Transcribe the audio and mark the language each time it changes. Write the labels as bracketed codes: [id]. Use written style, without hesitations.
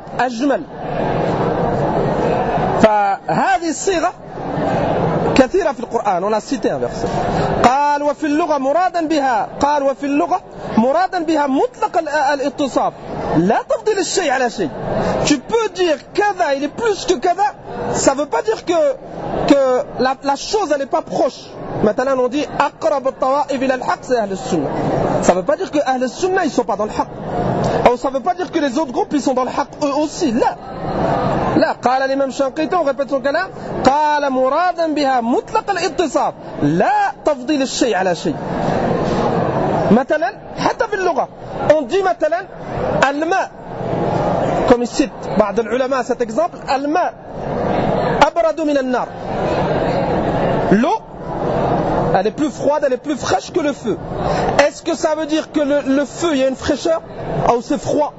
[ar] أجمل فهذه الصيغة كثيرة في القرآن قال وفي اللغة مرادا بها قال وفي اللغة مرادا بها مطلق الاتصاف لا تفضل الشيء على شيء [fr] tu peux dire كذا il est plus que كذا ça veut pas dire que la chose elle est pas proche maintenant on dit [ar] أقرب الطوائف إلى الحق [fr] c'est أهل السنة ça veut pas dire que أهل السنة ils sont pas dans le حق Alors, ça ne veut pas dire que les autres groupes ils sont dans le haq eux aussi. Là, là. [ar] قال الإمام شنقيطي, [fr] on répète son [ar] كلام. قال مرادا بها مطلق الاتصاف لا تفضيل الشيء على شيء. مثلا حتى في اللغة. [fr] On dit مثلا الماء. Comme il cite [ar] بعض العلماء [fr] cet exemple. [ar] الماء أبرد من النار. L'eau. [fr] Elle est plus froide, elle est plus fraîche que le feu. Est-ce que ça veut dire que le feu, il y a une fraîcheur ou c'est froid?